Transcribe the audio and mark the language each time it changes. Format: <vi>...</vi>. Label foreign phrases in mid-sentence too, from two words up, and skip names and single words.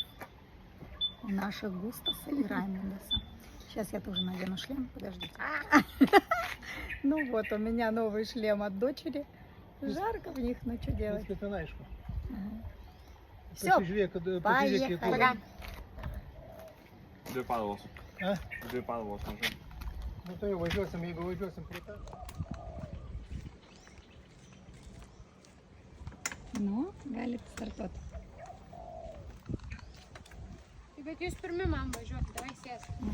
<ru>У наших Густаса и Раймондаса. Сейчас я тоже надену шлем, подождите. Ну вот, у меня новый шлем от дочери. Жарко в них, ну что делать? Все, поехали.</ru> <lt>Dvi padalos. A? 2 padalos mažai. Nu tai jau važiuosim, jeigu važiuosim prie to. Nu, galit startuoti. Bet jūs pirmi man važiuoti, davai sėsk.</lt>